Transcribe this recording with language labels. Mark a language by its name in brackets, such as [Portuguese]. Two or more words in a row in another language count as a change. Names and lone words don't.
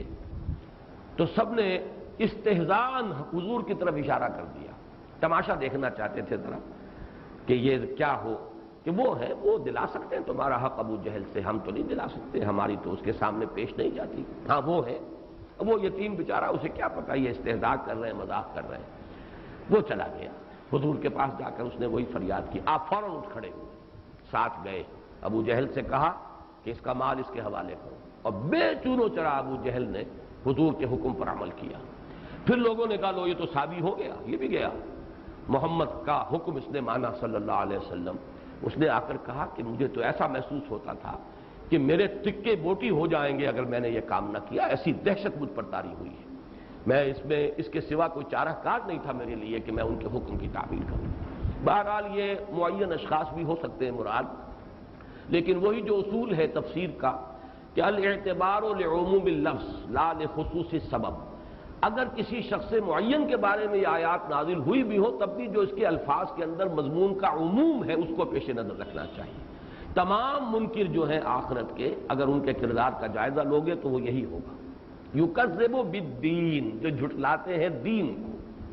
[Urdu] تو سب نے استہزاءً حضور کی طرف اشارہ کر دیا، تماشا دیکھنا چاہتے تھے ذرا کہ یہ کیا ہو، کہ وہ ہے، وہ دلا سکتے ہیں تمہارا حق ابو جہل سے، ہم تو نہیں دلا سکتے، ہماری تو اس کے سامنے پیش نہیں جاتی، ہاں وہ ہے اب وہ یتیم بیچارہ، اسے کیا پتا یہ استہزاء کر رہے ہیں، مذاق کر رہے ہیں۔ وہ چلا گیا حضور کے پاس، جا کر اس نے وہی فریاد کی۔ آپ فوراً اٹھ کھڑے ہوئے، ساتھ گئے، ابو جہل سے کہا کہ اس کا مال اس کے حوالے کرو، اور بے چون و چرا ابو جہل نے حضور کے حکم پر عمل کیا۔ پھر لوگوں نے کہا لو یہ تو صحابی ہو گیا، یہ بھی گیا، محمد کا حکم اس نے مانا [Arabic] صلی اللہ علیہ وسلم۔ [Urdu] اس نے آ کر کہا کہ مجھے تو ایسا محسوس ہوتا تھا کہ میرے تکے بوٹی ہو جائیں گے اگر میں نے یہ کام نہ کیا، ایسی دہشت مجھ پر طاری ہوئی ہے، میں اس کے سوا کوئی چارہ کار نہیں تھا میرے لیے کہ میں ان کے حکم کی تعمیل کروں۔ بہرحال یہ معین اشخاص بھی ہو سکتے ہیں مراد، لیکن وہی جو اصول ہے تفسیر کا کہ [Arabic] الاعتبار لعموم اللفظ لا لخصوص السبب، [Urdu] اگر کسی شخص معین کے بارے میں یہ آیات نازل ہوئی بھی ہو تب بھی جو اس کے الفاظ کے اندر مضمون کا عموم ہے اس کو پیش نظر رکھنا چاہیے۔ تمام منکر جو ہیں آخرت کے، اگر ان کے کردار کا جائزہ لوگے تو وہ یہی ہوگا، [Arabic] یکذب بالدین، [Urdu] جو جھٹلاتے ہیں دین کو۔